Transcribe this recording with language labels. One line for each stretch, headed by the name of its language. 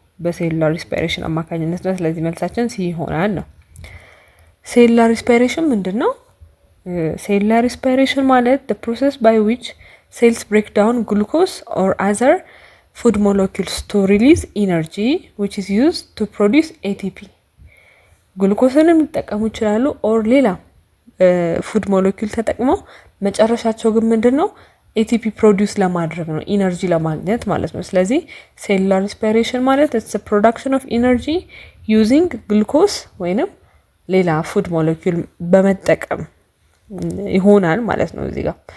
Amharic: በሴሉላር ሪስፓይሬሽን አማካኝነት ነው። ስለዚህ መልሳችን ሲ ይሆናል ነው። ሴሉላር ሪስፓይሬሽን ምንድነው? ሴሉላር ሪስፓይሬሽን ማለት
English: the process by which cells break down glucose or other food molecules to release energy which is used to produce ATP።
Amharic: ግሉኮስንም ሊጠቀሙ ይችላሉ ኦር ሌላ ፉድ ሞለኪውል ተጠቅመው መጨረሻቸው ግን ምንድነው? ኤቲፒ ፕሮዲዩስ ለማድረግ ነው፣ ኢነርጂ ለማግኘት ማለት ነው። ስለዚህ ሴሉላር ሪስፓይሬሽን ማለት
English: it's the production of energy using glucose
Amharic: ወይንም ሌላ ፉድ ሞለኪውል በመጠቀም ይሆናል ማለት ነው። እዚህ ጋር